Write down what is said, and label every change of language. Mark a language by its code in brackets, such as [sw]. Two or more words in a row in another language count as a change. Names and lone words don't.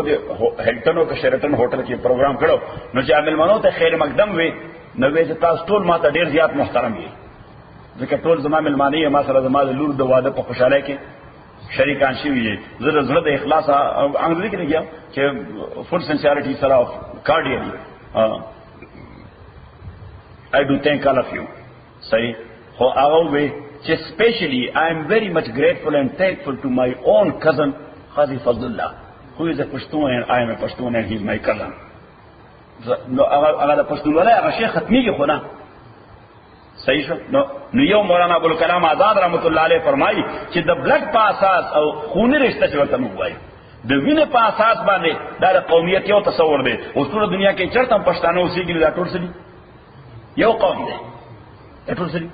[ps] د هلټن او شیرټن هوټل کې پروګرام کړو نو چې ملمنو ته خیر مقدم وي نو وې تاسو ټول ماته ډیر زیات محترم یې ځکه ټول زما ملمانی ما سره زما د لور د واده په خوشاله کې شریکان شي وي زړه د اخلاص انګلیسي کې لګیا چې [en] full sincerity [ps] سره کارډیالي [en] I do thank all of you. [ps] صحیح خو هغه وې چې [en] specially I am very much grateful and thankful to my own cousin Qazi Fazlullah who is a Pashtun and I am a Pashtun and he is my cousin. [ps] نو هغه د پښتون ولای هغه شیخ ختمیږي خو نه صحیح شو نو یو مولانا ابوالکلام آزاد رحمت الله علیه فرمایي چې د بلډ په اساس او خوني رشته چې ورته موږ وایو د وینې په اساس باندې دا د قومیت یو تصور دی اوس ټول دنیا کې چرته پښتانه اوسېږي دا ټول څه دي یو قوم دی دا ټول څه دي